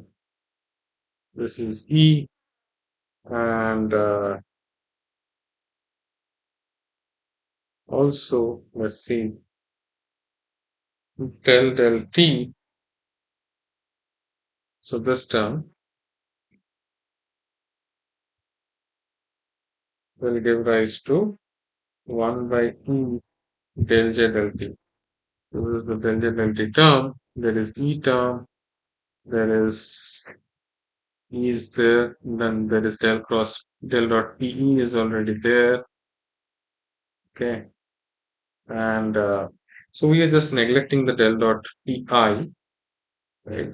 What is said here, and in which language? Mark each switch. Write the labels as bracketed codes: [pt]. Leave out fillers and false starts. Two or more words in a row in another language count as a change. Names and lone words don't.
[en] This is E, and also let's see del t. So this term will give rise to 1 by E del J del T. So this is the del J del T term. There is E term. There is E is there. Then there is del cross del dot PE is already there. Okay. And so we are just neglecting the del dot PI, right?